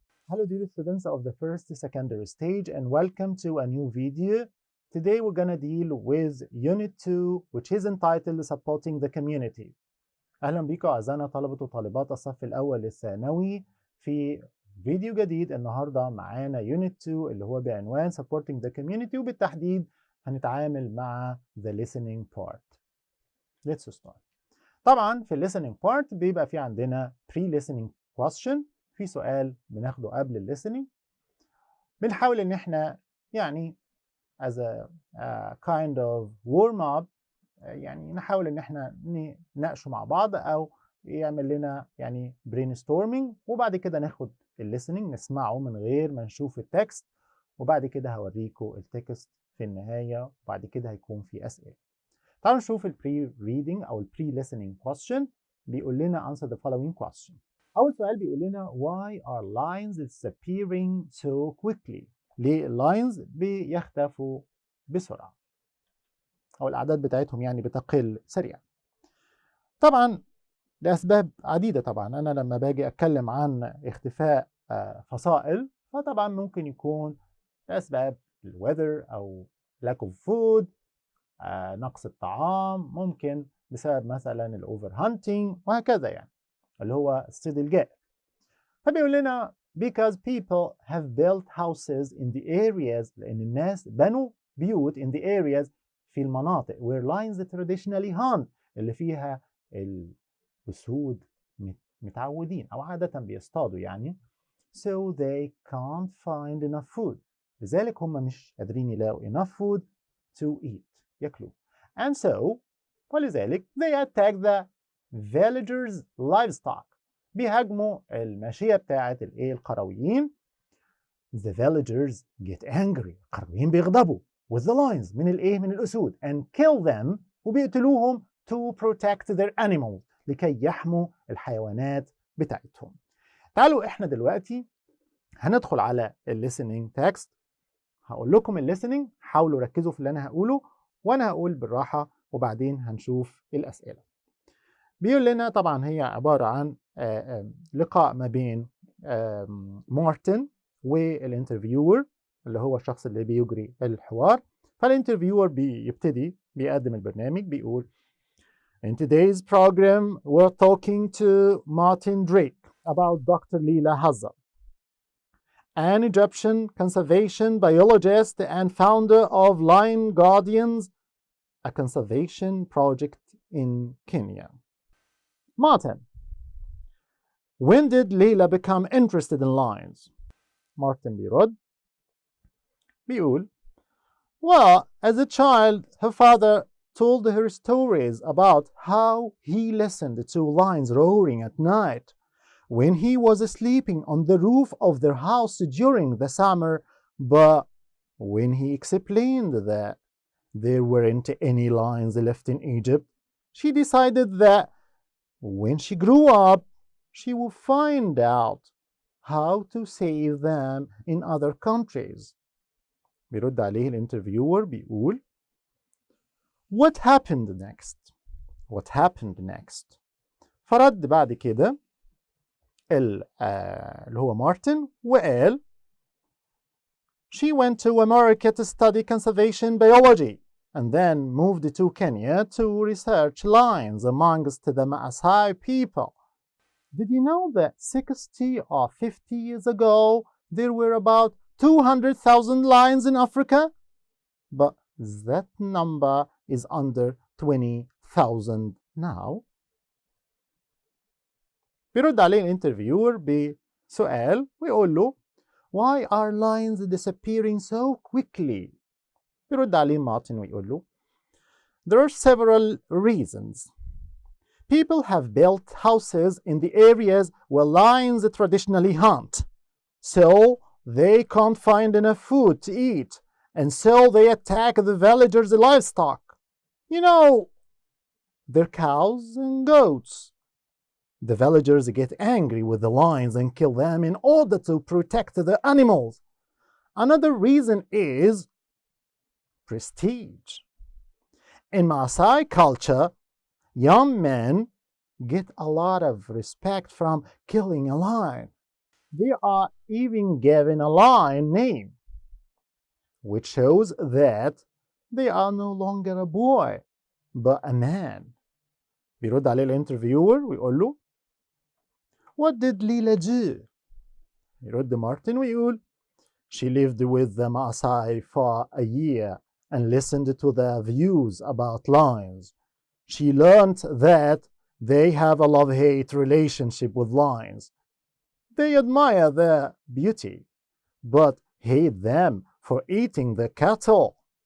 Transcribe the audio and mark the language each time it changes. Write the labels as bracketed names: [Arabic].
[English] Hello dear students of the first secondary stage and welcome to a new video. Today we're gonna deal with Unit 2 which is entitled Supporting the Community. [Arabic] أهلا بكم أعزائنا طلبة وطالبات الصف الأول للثانوي في فيديو جديد. النهاردة معانا Unit 2 اللي هو بعنوان [English] Supporting the Community، [Arabic] وبالتحديد هنتعامل مع [English] the listening part. Let's start. [Arabic] طبعا في listening part بيبقى في عندنا pre-listening question، في سؤال بناخده قبل الليسننج، بنحاول ان احنا يعني [English] as a kind of warm up، [Arabic] يعني نحاول ان احنا نناقشه مع بعض او يعمل لنا يعني brainstorming، وبعد كده ناخد الليسننج نسمعه من غير ما نشوف التكست، وبعد كده هوريكم التكست في النهاية، وبعد كده هيكون في أسئلة. تعالوا نشوف البري reading او البري listening question. بيقول لنا [English] answer the following question. [Arabic] أول سؤال بيقول لنا [English] why are lines disappearing so quickly؟ [Arabic] ليه اللاينز بيختفوا بسرعة أو الأعداد بتاعتهم يعني بتقل سريعا؟ طبعا لأسباب عديدة. طبعا أنا لما باجي أتكلم عن اختفاء فصائل فطبعا ممكن يكون لأسباب الweather أو lack of food، نقص الطعام، ممكن بسبب مثلا الأوفر هانتينج وهكذا، يعني اللي هو الصيد الجائر. فبيقول لنا [English] because people have built houses in the areas، [Arabic] لأن الناس بنوا بيوت [English] in the areas [Arabic] في المناطق [English] where lions traditionally hunt، [Arabic] اللي فيها الأسود متعودين أو عادة بيصطادوا يعني. [English] so they can't find enough food، [Arabic] لذلك هم مش قادرين يلاقوا [English] enough food to eat، ياكلوا. and so ولذلك they attack the villagers livestock، [Arabic] بيهاجموا الماشية بتاعت القرويين. [English] the villagers get angry، [Arabic] القرويين بيغضبوا [English] with the lions [Arabic] من من الأسود [English] and kill them، وبيقتلوهم to protect their animals، [Arabic] لكي يحموا الحيوانات بتاعتهم. تعالوا احنا دلوقتي هندخل على listening text. هقول لكم listening، حاولوا ركزوا في اللي انا هقوله وانا هقول بالراحة وبعدين هنشوف الأسئلة. بيقول لنا طبعا هي عبارة عن لقاء ما بين مارتن والانترفيور اللي هو الشخص اللي بيجري الحوار. فالانترفيور بيبتدي بيقدم البرنامج، بيقول [English] In today's program we're talking to Martin Drake about Dr. Leela Hazza, an Egyptian conservation biologist and founder of Lion Guardians, a conservation project in Kenya. Martin, when did Leela become interested in lions? Martin [Arabic] بيرد بيقول [English] well, as a child her father told her stories about how he listened to lions roaring at night when he was sleeping on the roof of their house during the summer, but when he explained that there weren't any lions left in Egypt, she decided that when she grew up, she would find out how to save them in other countries. [Arabic] بيرد عليه الانترفيور بيقول [English] What happened next? What happened next? [Arabic] فرد بعد كده اللي هو مارتن وقال [English] She went to America to study conservation biology and then moved to Kenya to research lions amongst the Maasai people. Did you know that 60 or 50 years ago there were about 200,000 lions in Africa? But that number is under 20,000 now. [Arabic] بيرد عليه الانترفيور بسؤال ويقول له [English] Why are lions disappearing so quickly? [Arabic] بيرد عليه مارتن ويقول له [English] There are several reasons. People have built houses in the areas where lions traditionally hunt, so they can't find enough food to eat, and so they attack the villagers' livestock. You know, their cows and goats. The villagers get angry with the lions and kill them in order to protect the animals. Another reason is prestige. In Maasai culture, young men get a lot of respect from killing a lion. They are even given a lion name, which shows that they are no longer a boy, but a man. [Arabic] بيرد عليه الانترفيور ويقول له [English] What did Leela do? [Arabic] يرد مارتن ويقول [English] She lived with the Maasai for a year and listened to their views about lions. She learned that they have a love-hate relationship with lions. They admire their beauty, but hate them for eating the cattle.